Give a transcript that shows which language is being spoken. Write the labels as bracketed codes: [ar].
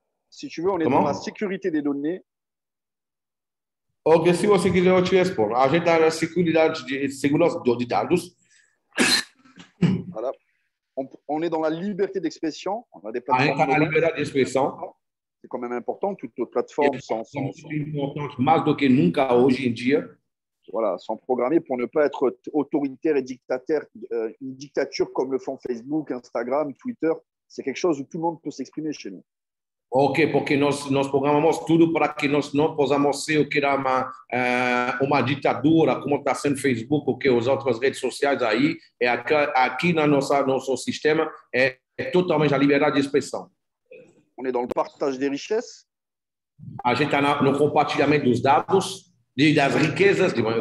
[fr] Si tu veux, on est dans la sécurité des données. [pt] Ok, se você quiser, eu te respondo. A gente está na segurança de dados. [fr] Voilà. On est dans la liberté d'expression. On a des [pt] A gente [fr] plateformes. [pt] está na liberdade de expressão. [fr] C'est quand même important. Toutes nos plateformes sont [pt] importantes, mais do que nunca hoje em dia. [fr] Voilà, sont programmées pour ne pas être autoritaire et dictateur. Une dictature comme le font Facebook, Instagram, Twitter, c'est quelque chose où tout le monde peut s'exprimer chez nous. [pt] Ok, porque nós programamos tudo para que nós não possamos ser o que era uma ditadura, como está sendo Facebook, o que as outras redes sociais aí. Aqui no nosso sistema é totalmente a liberdade de expressão. [fr] On est dans le partage des richesses. [pt] A gente está no compartilhamento dos dados, das riquezas.